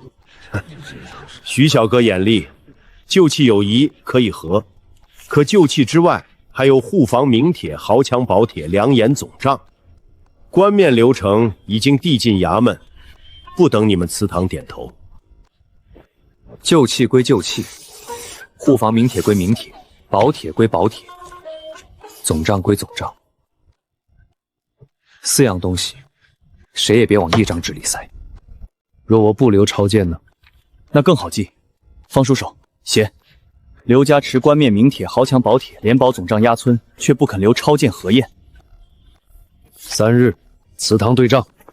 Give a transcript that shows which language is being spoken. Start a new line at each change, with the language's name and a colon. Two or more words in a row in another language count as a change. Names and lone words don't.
Chinese: 徐小哥眼力，旧契有疑可以合，可旧契之外还有护房明帖、豪强宝帖、良言总账，官面流程已经递进衙门，不等你们祠堂点头。旧契归旧契，护房明帖归明帖，宝帖歸宝帖，总账歸总账。4 樣東西，誰也別往一張紙裡塞。若我不留朝見呢？那更好記。方叔手，寫：劉家持官面明帖、豪強寶帖、連保總賬押村，卻不肯留抄見核驗。3日，祠堂對賬。